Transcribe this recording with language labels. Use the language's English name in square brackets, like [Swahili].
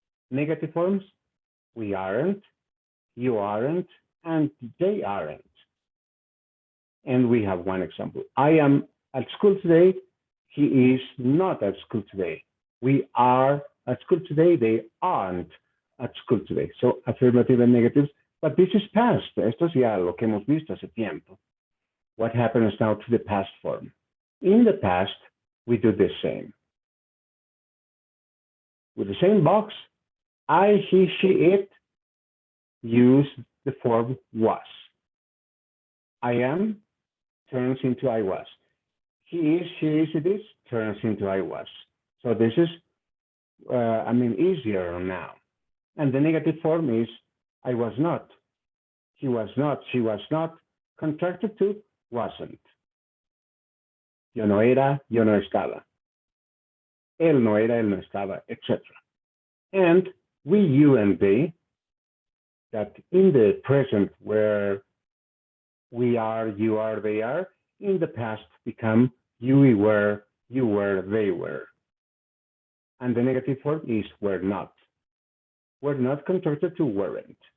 [English] Negative forms, we aren't, you aren't, and they aren't. And we have one example. I am at school today, he is not at school today. We are at school today, they aren't at school today. So affirmative and negatives, but this is past. [Spanish] Esto es ya lo que hemos visto hace tiempo. [English] What happens now to the past form? In the past, we do the same. With the same box, I, he, she, it, use the form was. I am turns into I was. He is, she is, it is, turns into I was. So this is, easier now. And the negative form is I was not. He was not, she was not, contracted to wasn't. [Spanish] Yo no era, yo no estaba. Él no era, él no estaba, etc. [English] And we, you, and they, that in the present where we are, you are, they are, in the past become you were, they were. And the negative form is were not. Were not contracted to weren't.